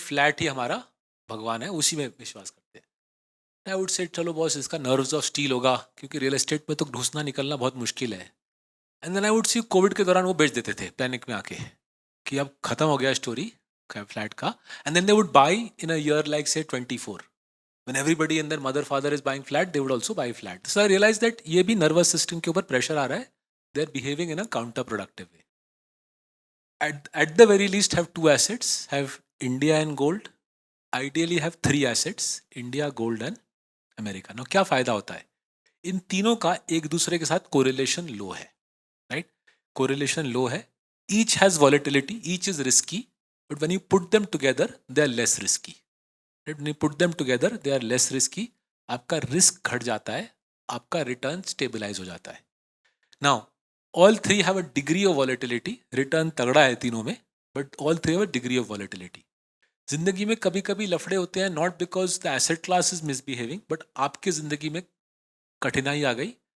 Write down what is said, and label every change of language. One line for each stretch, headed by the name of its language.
Hindi: Flat ही हमारा भगवान है, उसी में विश्वास करते हैं.
English: I would say
Hindi: चलो बॉस इसका नर्व्स ऑफ स्टील होगा, क्योंकि रियल एस्टेट में तो घुसना निकलना बहुत मुश्किल है.
English: and then I would see
Hindi: Covid के दौरान वो बेच देते थे पैनिक में आके कि अब खत्म हो गया स्टोरी फ्लैट का.
English: And then they would buy in a year like say 24. When everybody and their mother father is buying flat, they would also buy flat. So I realized that
Hindi: ये भी
English: nervous system के ऊपर pressure आ रहा है. They are behaving in a counterproductive way. At the very least, have two assets. Have India and gold. Ideally, have three assets: India, gold and America.
Hindi: Now क्या फायदा होता है? इन तीनों का एक दूसरे के साथ correlation low है, right?
English: Correlation low है. Each has volatility. Each is risky. But when you put them together, they are less risky. When you put them together, they are less risky.
Hindi: आपका रिस्क घट जाता है, आपका return stabilise हो जाता है.
English: Now all three have a degree of volatility.
Hindi: Return तगड़ा है तीनों में,
English: But all three have a degree of volatility.
Hindi: जिंदगी में कभी कभी लफड़े होते हैं,
English: not because the asset class is misbehaving,
Hindi: but आपकी जिंदगी में कठिनाई आ गई.